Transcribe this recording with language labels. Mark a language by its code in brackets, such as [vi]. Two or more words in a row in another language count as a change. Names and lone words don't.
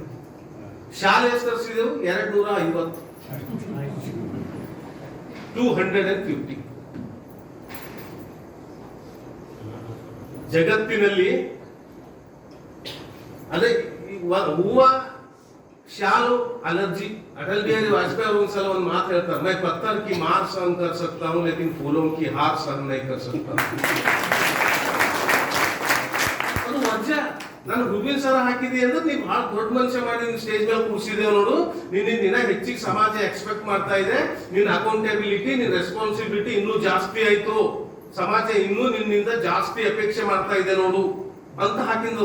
[kn] ಶಾಲೆ ತರಿಸಿದೆವು 250, 250. ಜಗತ್ತಿನಲ್ಲಿ ಅದೇ ಹೂವ ಶಾಲು ಅಲರ್ಜಿ. अटल बिहारी वाजपेयी ಒಂದ್ಸಲ ಒಂದು ಮಾತು ಹೇಳ್ತಾರೆ, [hi] मैं पत्थर की मार सहन कर सकता हूं लेकिन फूलों की हार सहन नहीं कर सकता. [kn] ಅದು ವಜ್ಜ. ನಾನು ಹೂವಿನ ಸರ ಹಾಕಿದೆ ಅಂದ್ರೆ ನೀವು ಬಹಳ ದೊಡ್ಡ ಮನುಷ್ಯ ಮಾಡಿ ಸ್ಟೇಜ್ ಮೇಲೆ ಕೂರಿಸಿದೇವ್ ನೋಡು. ನಿನ್ನ ಹೆಚ್ಚಿಗೆ ಸಮಾಜ ಎಕ್ಸ್ಪೆಕ್ಟ್ ಮಾಡ್ತಾ ಇದೆ. ನಿನ್ನ ಅಕೌಂಟಬಿಲಿಟಿ, ನಿನ್ನ ರೆಸ್ಪಾನ್ಸಿಬಿಲಿಟಿ ಇನ್ನೂ ಜಾಸ್ತಿ ಆಯ್ತು. ಸಮಾಜ ಇನ್ನೂ ನಿನ್ನಿಂದ ಜಾಸ್ತಿ ಅಪೇಕ್ಷೆ ಮಾಡ್ತಾ ಇದೆ ನೋಡು ಅಂತ ಹಾಕಿಂದದು.